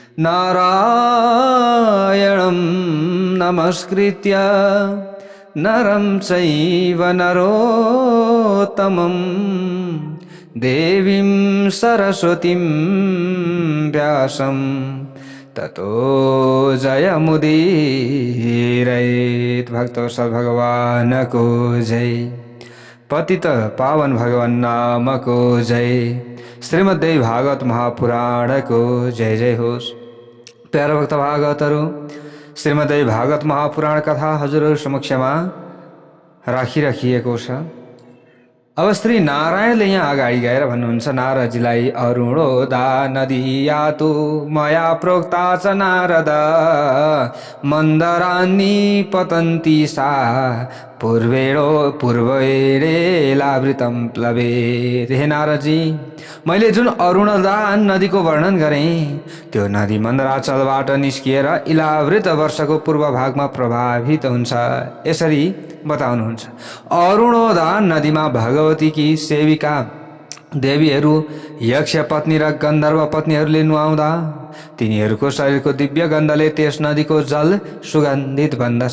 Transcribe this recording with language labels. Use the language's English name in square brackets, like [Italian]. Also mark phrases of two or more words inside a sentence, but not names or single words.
[Sanskrit] नारायणं नमस्कृत्य नरं चैव नरोत्तमं देवीं सरस्वतीं व्यासं ततो जयमुदीरयेत्। [Nepali] भक्तवत्सल भगवान को जय। पतित पावन भगवान नाम को जय। श्रीमद्देवी भागवत महापुराण को जय जय होस्। प्यारा भक्त भागवतहरू, श्रीमद्देवी भागवत महापुराण कथा हजुरहरू समक्षमा राखिराखिएको छ। अब श्री नारायणले यहाँ अगाडि गएर भन्नुहुन्छ, नारदजीलाई [Sanskrit] अरुणोदा नदीयातु मया प्रोक्ता च नारद मन्दरान्नी पतन्ती सा पूर्वेणेलावृतं प्लवेत्। [Nepali] हे नारदजी, मैले जुन अरुणोदा नदीको वर्णन गरेँ त्यो नदी मन्दराचलबाट निस्किएर इलावृत वर्षको पूर्व भागमा प्रभावित हुन्छ। यसरी बताउनुहुन्छ, अरुणोदा नदीमा भगवतीकी सेविका देवीहरू, यक्ष पत्नी र गन्धर्व पत्नीहरूले नुहाउँदा तिनीहरूको शरीरको दिव्य गन्धले त्यस नदीको जल सुगन्धित बन्दछ।